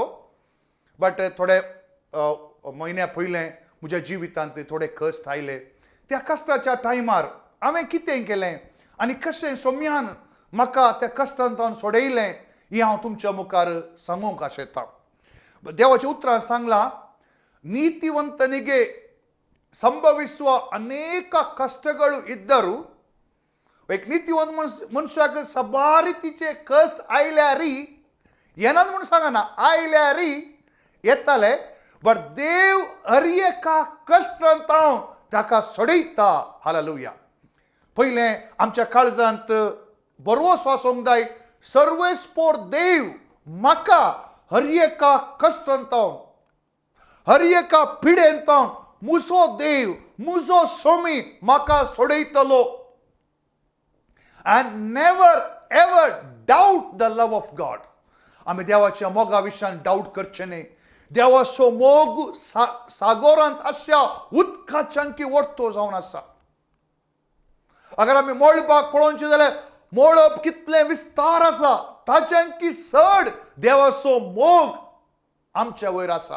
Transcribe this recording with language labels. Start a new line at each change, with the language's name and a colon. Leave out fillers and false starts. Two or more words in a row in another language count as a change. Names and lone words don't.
Konkani: बट थोडे म्हयन्या पयलें म्हज्या जिवितांत थोडे कश्ट आयले। त्या कश्टाच्या टायमार हांवें कितें केलें आनी कशें सोम्यान म्हाका त्या कश्टांतल्यान सोडयलें हें हांव तुमच्या मुखार सांगूंक आशेता। देवाच्या उतरांत सांगलां,
Kannada: ನೀತಿವಂತನಿಗೆ ಸಂಭವಿಸುವ ಅನೇಕ ಕಷ್ಟಗಳು ಇದ್ದರೂ
Konkani: एक नीतिवंत मनुष्याक सबार रितीचे कष्ट आयल्यारी येनात म्हणून सांगना, आयल्यारी येताले, बट देव हर एका कश्टांत ताका सोडयता। हालेलुया। पयलें आमच्या काळजांत बरोवस वासूंक जाय, सर्वेस्पोर देव म्हाका हर एका कश्टांत हर एका पिडेंत मुजो देव मुजो स्वामी म्हाका सोडयतलो।
English: And never ever doubt the love of God.
Konkani: आमी देवाच्या मोगा विशयान डाऊट करचे न्ही। देवाचो मोग सागोरांत अशा उदकाच्यांकी ओडतो जावन आसा। अगर आमी मोळपाक पळोवचे जाल्यार मोळप कितले विस्तार आसा, ताच्यांकी चड देवाचो मोग आमच्या वयर आसा।